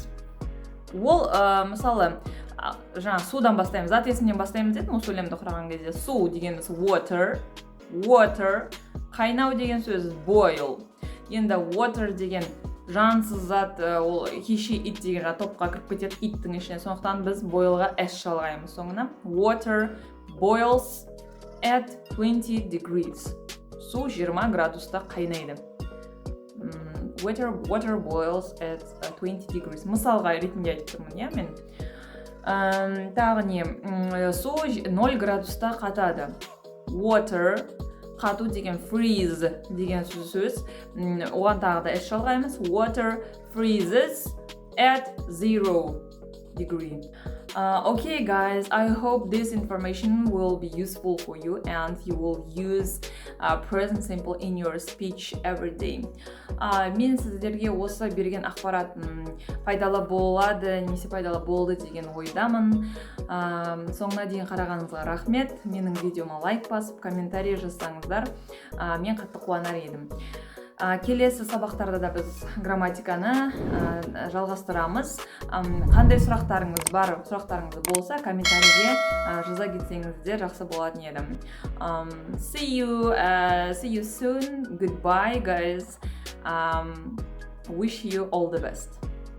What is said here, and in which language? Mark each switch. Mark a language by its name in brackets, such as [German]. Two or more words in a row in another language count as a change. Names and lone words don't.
[Kazakh] Ол, мысалы, жаңа судан бастаймыз, зат есімнен бастаймыз дедім, ол сөйлемді құраған кезде. Су дегеніміз water, қайнау деген сөз boil. Енді water деген жансыз зат, ол [English] he, she, it [Kazakh] деген топқа кіріп кетеді иттің ішіне, сондықтан біз boilға s жалғаймыз соңына. [English] Water boils at 20 degrees. [Kazakh] Су 20 градуста қайнайды. [English] Water boils at 20 degrees. [Kazakh] Мысалға ретінде айтып тұрмын, мен. Тағы не? Су 0 градуста қатады. Water, қату деген freeze деген сөз. Оған тағы да s жалғаймыз. [English] Water freezes at 0 degree. Okay guys, I hope this information will be useful for you and you will use present simple in your speech every day. [Kazakh] Мен сіздерге осы берген ақпарат пайдалы болады, немесе пайдалы болды деген ойдамын. Соңына дейін қарағаныңызға рахмет. Менің видеома лайк басып, комментарий жазсаңыздар, мен қатты қуанар едім. Келесі сабақтарда да біз грамматиканы жалғастырамыз. Қандай сұрақтарыңыз бар, сұрақтарыңыз болса, комментарийге жаза кетсеңіздер жақсы болатын едім. [English] See you soon. Goodbye, guys. Wish you all the best.